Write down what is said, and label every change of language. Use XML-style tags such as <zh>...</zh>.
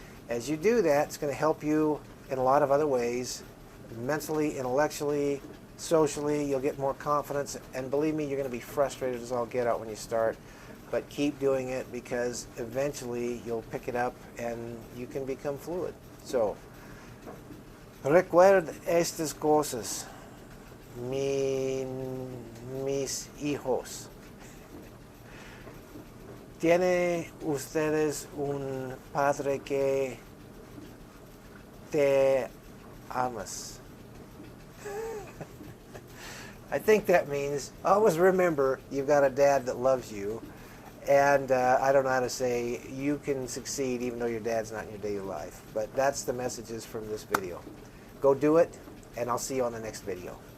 <en>As you do that, it's going to help you in a lot of other ways, mentally, intellectually, socially. You'll get more confidence, and believe me, you're going to be frustrated as all get out when you start, but keep doing it because eventually you'll pick it up and you can become fluid.</en> <es>So, recuerda estas cosas, mis hijos. ¿Tiene ustedes un padre que te amas?</es> <en>I think that means always remember you've got a dad that loves you, and I don't know how to say you can succeed even though your dad's not in your daily life, but that's the messages from this video. Go do it, and I'll see you on the next video.</en>